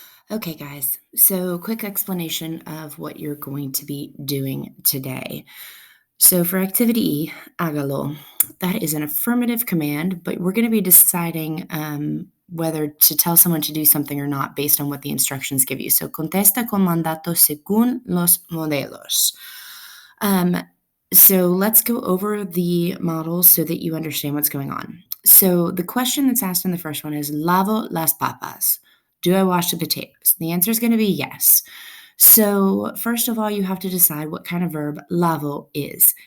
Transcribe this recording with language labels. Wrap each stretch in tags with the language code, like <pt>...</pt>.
<en>Okay, guys, so quick explanation of what you're going to be doing today. So for activity E,</en> <es>hágalo,</es> <en>that is an affirmative command, but we're going to be deciding whether to tell someone to do something or not based on what the instructions give you.</en> <es>So contesta con mandato según los modelos.</es> <en>So let's go over the models so that you understand what's going on. So the question that's asked in the first one is,</en> <es>lavo las papas.</es> <en>Do I wash the potatoes? The answer is going to be yes. So first of all, you have to decide what kind of verb lavo is.</en>